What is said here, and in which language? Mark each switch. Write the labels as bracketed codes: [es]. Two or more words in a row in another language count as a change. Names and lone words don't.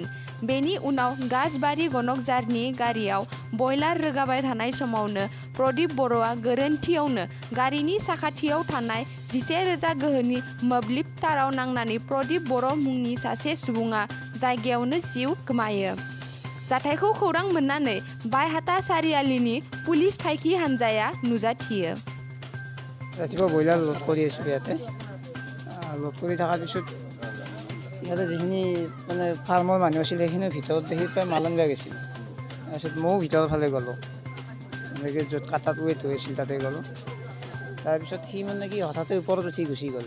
[brx] बेनि उनाव गासबारि गनकजारनि गारियाव बयलार रोगाबाय थानाय समावनो प्रदीप बर'आ गोरोन्थियावनो गारिनि साखाथियाव थानाय 11,000 गोहोनि मोब्लिब ताराव नांनानै प्रदीप बर' मुंनि सासे सुबुङा जायगायावनो जिउ गोमायो। जाथायखौ खौरां मोननानै बायहाटा सारिआलिनि पुलिस फायखि हान्जाया नुजाथियो। [as] ৰাতিপুৱা ব্ৰইলাৰ লোড কৰি আছিলোঁ ইয়াতে। লোড কৰি থকাৰ পিছত ইয়াতে যিখিনি মানে ফাৰ্মৰ মানুহ আছিল সেইখিনিৰ ভিতৰত দেখি প্ৰায় মালন বেয়া গৈছিল। তাৰপিছত ময়ো ভিতৰৰ ফালে গ'লোঁ, এনেকৈ য'ত কাটাত ৱেট হৈ আছিল তাতে গ'লোঁ। তাৰপিছত সি মানে কি হঠাতে ওপৰত উঠি গুচি গ'ল।